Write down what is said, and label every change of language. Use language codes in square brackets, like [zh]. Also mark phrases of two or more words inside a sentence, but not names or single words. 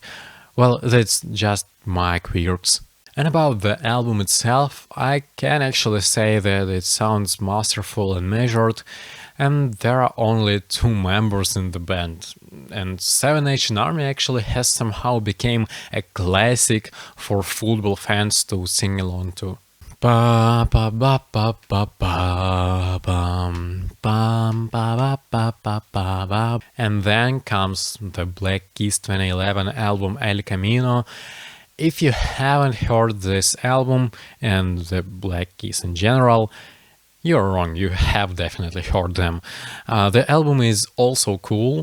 [en] Well, that's just my quirks. And about the album itself, I can actually say that it sounds masterful and measured, and there are only 2 members in the band, and 7 Nation Army actually has somehow become a classic for football fans to sing along to. Ba ba ba ba ba ba bum bum ba ba ba ba ba ba. And then comes the Black Keys 2011 album El Camino. If you haven't heard this album and the Black Keys in general, you're wrong, you have definitely heard them. The album is also cool.